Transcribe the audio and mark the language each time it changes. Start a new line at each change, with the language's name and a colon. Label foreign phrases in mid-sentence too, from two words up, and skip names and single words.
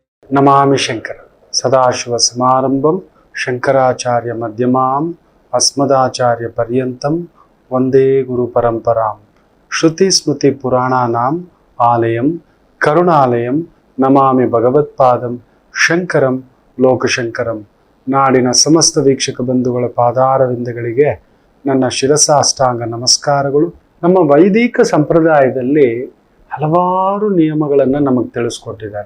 Sanskrit: ನಮಾಮಿ ಶಂಕರ ಸದಾಶಿವ ಸಮಾರಂಭಂ ಶಂಕರಾಚಾರ್ಯ ಮಧ್ಯಮಾಂ ಅಸ್ಮದಾಚಾರ್ಯ ಪರ್ಯಂತಂ ವಂದೇ ಗುರು ಪರಂಪರಾಂ ಶ್ರುತಿ ಸ್ಮೃತಿ ಪುರಾಣಾನಾಂ ಆಲಯಂ ಕರುಣಾಲಯಂ ನಮಾಮಿ ಭಗವತ್ಪಾದಂ ಶಂಕರಂ ಲೋಕಶಂಕರಂ.
Kannada: ನಾಡಿನ ಸಮಸ್ತ ವೀಕ್ಷಕ ಬಂಧುಗಳ ಪಾದಾರವಿಂದಗಳಿಗೆ ನನ್ನ ಶಿರಸಾಷ್ಟಾಂಗ ನಮಸ್ಕಾರಗಳು. ನಮ್ಮ ವೈದಿಕ ಸಂಪ್ರದಾಯದಲ್ಲಿ ಹಲವಾರು ನಿಯಮಗಳನ್ನು ನಮಗೆ ತಿಳಿಸ್ಕೊಟ್ಟಿದ್ದಾರೆ.